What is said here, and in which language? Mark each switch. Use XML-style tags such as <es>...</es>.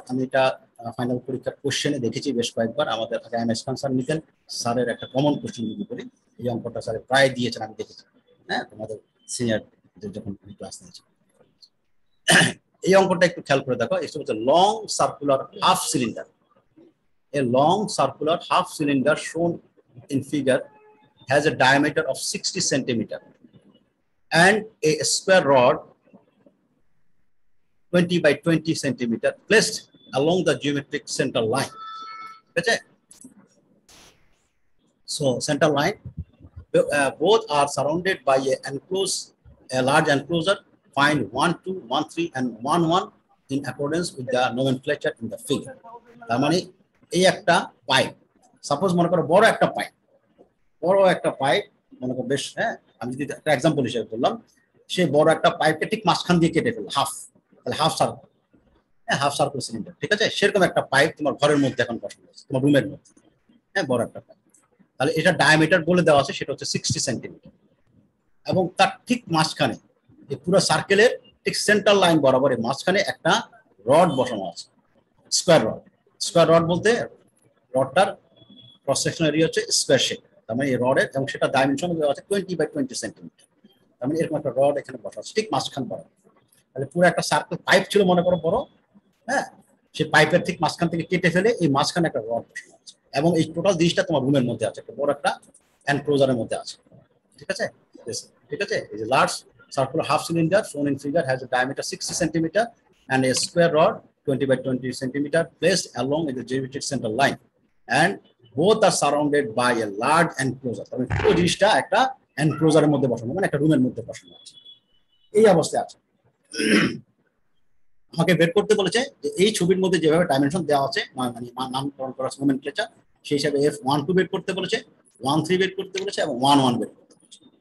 <bn>আমি এটা ফাইনাল পরীক্ষার কোশ্চেনে দেখেছি বেশ কয়েকবার, আমাদের আগে এম এস খান স্যার নিতেন, স্যারের একটা কমন কোশ্চেন যদি করি এই অঙ্কটা স্যার প্রায় দিয়েছেন আমি দেখেছি, হ্যাঁ তোমাদের সিনিয়রদের যখন ক্লাস নিয়েছি। এই অঙ্কটা একটু খেয়াল করে দেখো, এটা হচ্ছে long circular half cylinder.</bn> <en>A long circular half cylinder shown in figure has a diameter of 60 centimeter and a square rod 20 by 20 centimeter placed along the geometric center line. Okay? So center line, both are surrounded by a large enclosure. Find 1 2 1 3 and 1 1 in accordance with the nomenclature in the figure.</en> <bn>তার মানে এই একটা pipe, suppose মনে করো বড় একটা pipe মনে করো বেশ, হ্যাঁ আমি যদি একটা এক্সাম্পল হিসেবে বললাম, সেই বড় একটা পাইপকে ঠিক মাঝখান দিয়ে কেটে ফেললো হাফ, তাহলে হাফ সার্কেল, হ্যাঁ হাফ সার্কেল সিলিন্ডার। ঠিক আছে? সেরকম একটা পাইপ তোমার ঘরের মধ্যে এখন বসানো আছে, তোমার রুমের মধ্যে, হ্যাঁ বড় একটা পাইপ। তাহলে এটা ডায়ামিটার বলে দেওয়া আছে, সেটা হচ্ছে 60 সেন্টিমিটার এবং তার ঠিক মাঝখানে এই পুরো সার্কেলের ঠিক সেন্টার লাইন বরাবর মাঝখানে একটা রড বসানো আছে, স্কোয়ার রড। স্কোয়ার রড বলতে রডটার ক্রস সেকশনাল এরিয়া হচ্ছে স্কোয়ার শেপ, তার মানে এই রডের, এবং সেটা ডাইমেনশন দেওয়া আছে 20 by 20 সেন্টিমিটার। তার মানে এরকম একটা রড এখানে বসা আছে ঠিক মাঝখান বরাবর। তাহলে পুরো একটা সার্কেল পাইপ ছিল মনে করো বড়, হ্যাঁ সেই পাইপের ঠিক মাঝখান থেকে কেটে ফেলে এই মাঝখানে একটা রড বসানো আছে এবং এই টোটাল জিনিসটা তোমার রুমের মধ্যে আছে, একটা বড় একটা এনক্লোজারের মধ্যে আছে। ঠিক আছে? ঠিক আছে? এই যে</bn> <en>Large circular half cylinder shown in figure has a diameter 60 centimeter and a square rod 20 by 20 centimeter placed along with the geometric center line, and both are surrounded by a large enclosure.</en> <bn>তবে পুরো জিনিসটা একটা এনক্লোজারের মধ্যে বসানো, মানে একটা রুমের মধ্যে বসানো আছে, এই অবস্থায় আছে। আমাকে বের করতে বলেছে যে এই ছবির মধ্যে যেভাবে ডাইমেনশন দেওয়া আছে, মানে নামকরণ করা আছে নোমেনক্লেচার, সেই হিসাবে f12 বের করতে বলেছে, 13 বের করতে বলেছে এবং 11 বের করতে বলেছে।</bn>